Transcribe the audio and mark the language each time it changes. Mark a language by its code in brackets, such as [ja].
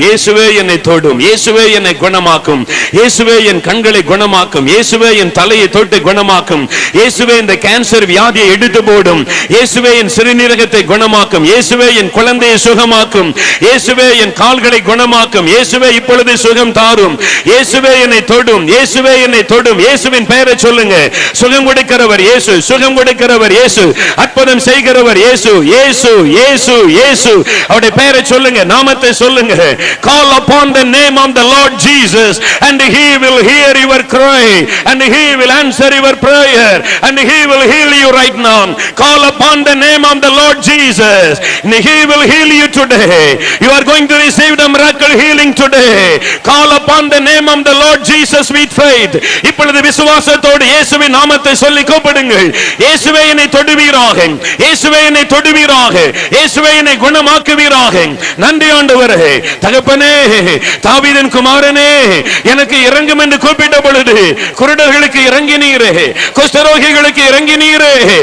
[ta] இயேசுவே என்னை தொடும், இயேசுவே என்னை குணமாக்கும், இயேசுவே என் கண்களை குணமாக்கும், இயேசுவே என் தலை தொட்டு குணமாக்கும், இயேசுவே இந்த கேன்சர் வியாதியை எடுத்து போடும், இயேசுவே என் சிறுநீரகத்தை குணமாக்கும், இயேசுவே என் குழந்தையை சுகமாக்கும், இயேசுவே என் கால்களை குணமாக்கும், இயேசுவே இப்பொழுது சுகம் தாரும், இயேசுவே என்னை தொடும், இயேசுவே என்னை தொடும். இயேசுவின் பெயரை சொல்லுங்க. சுகம் கொடுக்கிறவர் இயேசு, சுகம் கொடுக்கிறவர் இயேசு, அற்புதம் செய்கிறவர் இயேசு, இயேசு இயேசு இயேசு. அவருடைய பெயரை சொல்லுங்க, நாமத்தை சொல்லுங்க. [en] Call upon the name of the Lord Jesus and he will hear your cry and he will answer your prayer and he will heal you right now. Call upon the name of the Lord Jesus and he will heal you today. You are going to receive the miracle healing today. Call upon the name of the Lord Jesus with faith. [ta] இப்பொழுது விசுவாசத்தோடு இயேசுவின் நாமத்தை சொல்லி கூப்பிடுங்கள். இயேசுவே என்னை தொடுவீராக, இயேசுவே என்னை தொடுவீராக, இயேசுவே என்னை குணமாக்குவீராக. நன்றி ஆண்டவரே. தகப்பனே, தாவீதின் குமாரனே, எனக்கு இரங்கும் என்று கூப்பிட்ட பொழுது குருடர்களுக்கு இறங்கினீரே, குஷ்டரோகிகளுக்கு இறங்கினீரே.